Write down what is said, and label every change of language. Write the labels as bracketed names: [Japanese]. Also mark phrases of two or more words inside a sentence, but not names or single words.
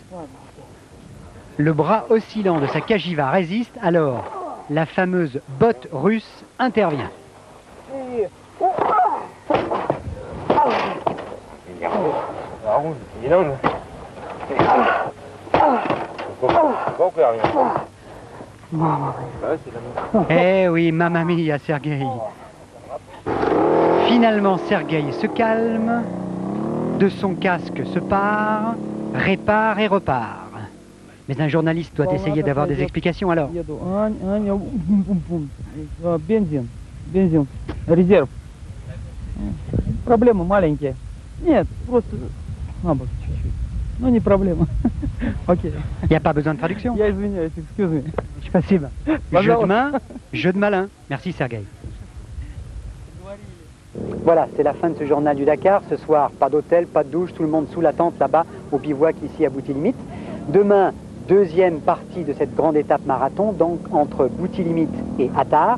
[French] Le bras oscillant de sa Kajiva résiste, alors la fameuse botte russe intervient. Eh oui, [Italian] mamma mia, [French] Sergueï. Finalement, Sergueï se calme, de son casque se part, répare et repart. Mais un journaliste doit essayer d'avoir des explications alors. [Russian] Бензин, резерв. Проблемы маленькие. Нет, просто набок чуть-чуть. Ну, не проблема. Окей. [French] Il n'y a pas besoin de traduction. [Russian] Я извиняюсь, [English] excuse me. [French] Спасибо. Jeu de main, jeu de malin. Merci Sergueï. Voilà, c'est la fin de ce journal du Dakar. Ce soir, pas d'hôtel, pas de douche, tout le monde sous la tente là-bas, au bivouac ici à Boutilimite. Demain, deuxième partie de cette grande étape marathon, donc entre Boutilimite et Attar.